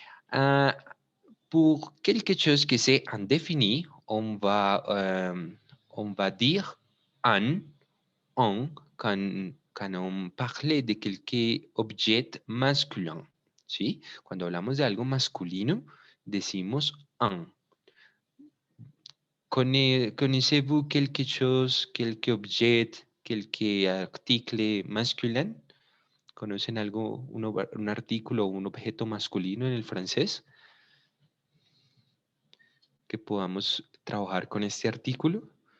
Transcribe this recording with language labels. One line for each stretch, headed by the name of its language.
French: Ah, pour quelque chose que c'est indéfini, on va dire un, quand on parle de quelque objet masculin,
Spanish: ¿sí? Cuando hablamos de algo masculino, decimos un.
French: Connaissez-vous quelque chose, quelque objet, quelque article masculin?
Spanish: ¿Conocen algo, un artículo o un objeto masculino en el francés? Que podamos trabajar con este artículo.